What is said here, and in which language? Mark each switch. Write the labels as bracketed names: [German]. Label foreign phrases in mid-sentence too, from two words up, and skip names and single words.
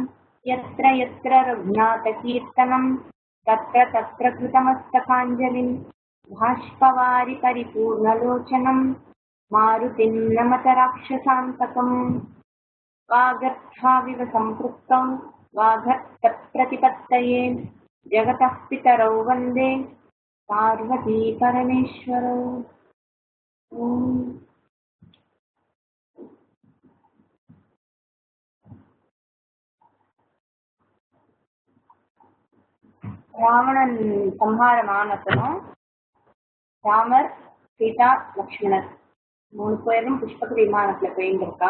[Sanskrit] यत्र यत्र रघुनाथकीर्तनं तत्र तत्र कृतमस्तकाञ्जलिं बाष्पवारि परिपूर्णलोचनं मारुतिं नमत राक्षसान्तकम्। वागर्थाविव सम्पृक्तौ वागर्थप्रतिपत्तये जगतः पितरौ वन्दे पार्वती परमेश्वरौ। [Tamil] ராவணன் சம்ஹாரமானப்பனும் ராமர், சீதா, லக்ஷ்மணர் 3 பேரும் புஷ்பக விமானத்துல போயிருந்திருக்கா.